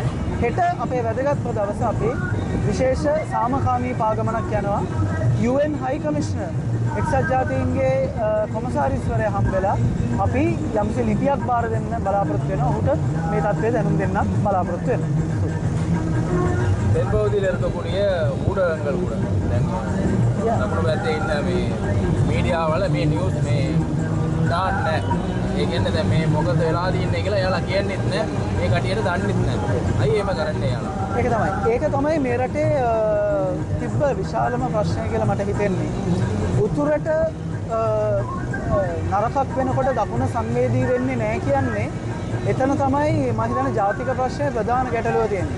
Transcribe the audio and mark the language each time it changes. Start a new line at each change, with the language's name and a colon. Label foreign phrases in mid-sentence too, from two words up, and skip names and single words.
Sinhala: හෙට අපේ වැදගත්ම දවස අපි විශේෂ සාමකාමී පාගමනක් යනවා.
English: UN High Commissioner
Sinhala: එක්සත් ජාතීන්ගේ කොමසාරිස්වරයා හම්බෙලා අපි යම්සි ලිපියක් බාර දෙන්න බලාපොරොත්තු වෙනවා. ඔහුට මේ தත්ත්වය දැනුම් දෙන්නත් බලාපොරොත්තු වෙනවා.
Tamil: தென்பகுதியில் இருக்கக்கூடிய ஊடகங்கள் கூட நம்ம பார்த்தீங்கன்னா மீடியாவில்
Sinhala: මේ නිවුස් මේ දාන්න ඒ කියන්නේ දැන් මේ මොකද වෙලාදී ඉන්නේ කියලා එයාලා කියන්නෙත් නෑ, මේ කටියට දන්නෙත් නෑ. අයි එහෙම කරන්නේ එයාලා. ඒක තමයි මේ රටේ තිබ්බ විශාලම ප්‍රශ්නය කියලා මට හිතෙන්නේ. උතුරට නරකක් වෙනකොට දකුණ සංවේදී වෙන්නේ නෑ කියන්නේ එතන තමයි මම හිතන්නේ ජාතික ප්‍රශ්නයේ ප්‍රධාන ගැටලුව තියෙන්නේ.